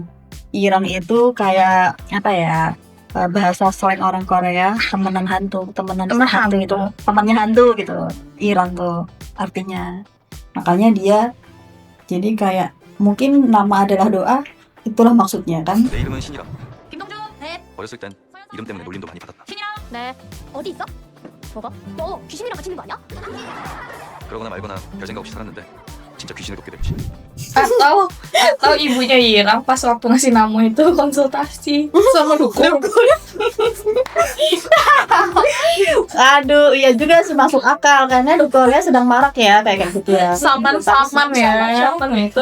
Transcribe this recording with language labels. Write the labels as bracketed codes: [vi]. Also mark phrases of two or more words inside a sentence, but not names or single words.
[id] Yirang itu kayak apa ya? Bahasa slang orang Korea, temenan hantu, temenan hantu itu, temannya hantu gitu. Yirang tuh artinya. Makanya dia jadi kayak mungkin nama adalah doa, itulah maksudnya kan. [ko] 내 이름은 신이라. 김동준, 네. 어렸을 땐 이름 때문에 놀림도 많이 받았다. 신이랑, 네. 어디 있어? 뭐가? 너 귀신이랑 같이 있는 거 아니야? 그러거나 말거나 별 생각 없이 살았는데 진짜 귀신을 돕게 됐지. [id] Atau ibunya Yirang pas waktu ngasih nama itu konsultasi sama dukun. Aduh, iya juga sih masuk akal karena dukunnya sedang marak ya kayak gitu ya. Saman-saman ya. Siapa itu?